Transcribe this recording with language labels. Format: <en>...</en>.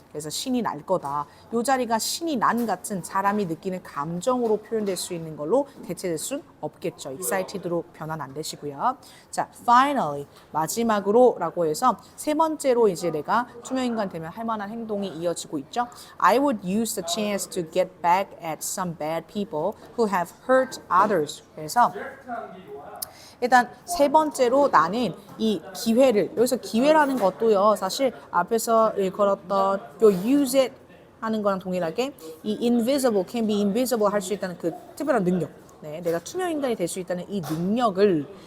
<ko>그래서 신이 날 거다. 이 자리가 신이 난 같은 사람이 느끼는 감정으로 표현될 수 있는 걸로 대체될 수는 없겠죠. excited로 변환 안 되시고요. 자, finally 마지막으로 라고 해서 세 번째로 이제 내가 투명인간 되면 할 만한 행동이 이어지고 있죠.</ko> <en>I would use the chance to get back at some bad people who have hurt others.</en> <ko>그래서 일단 세 번째로 나는 이 기회를, 여기서 기회라는 것도요, 사실 앞에서 일컬었던 요 use it 하는 거랑 동일하게 이 invisible, can be invisible 할 수 있다는 그 특별한 능력, 네, 내가 투명 인간이 될 수 있다는 이 능력을</ko>